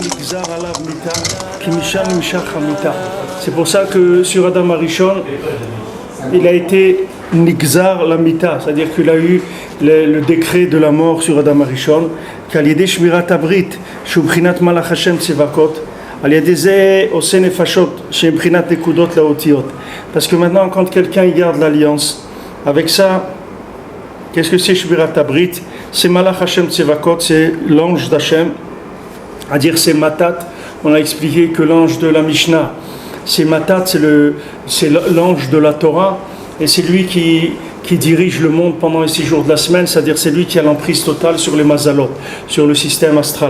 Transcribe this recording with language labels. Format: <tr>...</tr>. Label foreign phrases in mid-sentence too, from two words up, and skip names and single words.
<fr>C'est pour ça que sur Adam Arishon, il a été</fr> <he>נגזר למיתה,</he> <fr>c'est-à-dire qu'il a eu le décret de la mort sur Adam Arishon, qu'</fr> <he>על ידי שמירת הברית שבחינת מלאך השם צבאות על ידי זה עושה נפשות שבחינת נקודות לאותיות.</he> <fr>Parce que maintenant, quand quelqu'un garde l'alliance, avec ça, qu'est-ce que c'est</fr> <he>שמירת הברית? C'est מלאך השם צבאות,</he> <fr>c'est l'ange d'Hashem, à dire c'est Matat. On a expliqué que l'ange de la Mishnah, c'est Matat, c'est l'ange de la Torah, et c'est lui qui dirige le monde pendant les 6 jours de la semaine, c'est-à-dire c'est lui qui a l'emprise totale sur les mazalot, sur le système astral.</fr>